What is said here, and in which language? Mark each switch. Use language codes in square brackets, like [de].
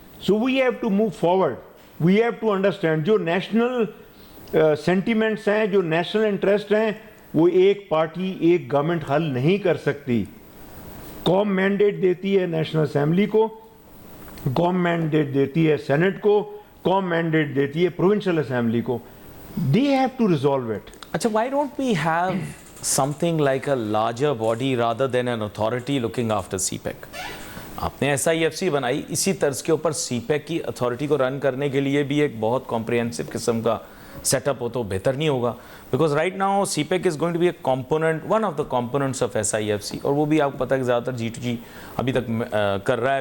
[en] so we have to move forward, we have to understand [ur] جو national sentiments ہیں, جو national interest ہیں, وہ ایک پارٹی ایک گورنمنٹ حل نہیں کر سکتی. قوم مینڈیٹ دیتی ہے نیشنل اسمبلی کو, قوم مینڈیٹ دیتی ہے سینٹ کو, قوم مینڈیٹ دیتی ہے پروونشل اسمبلی کو. [en] They have to resolve it. [ur] اچھا, [en] why don't we have something like a larger body rather than an authority looking after CPEC? [ur] آپ نے SIFC بنائی, اسی طرز کے اوپر سی پیک کی اتھارٹی کو رن کرنے کے لیے بھی ایک بہت کمپریہنسو قسم کا سیٹ اپ ہو تو بہتر نہیں ہوگا؟ [en] because right now CPEC is going to be a component, one of the components of SIFC, [ur] اور وہ بھی آپ کو پتہ ہے کہ زیادہ تر G2G ابھی تک کر رہا ہے.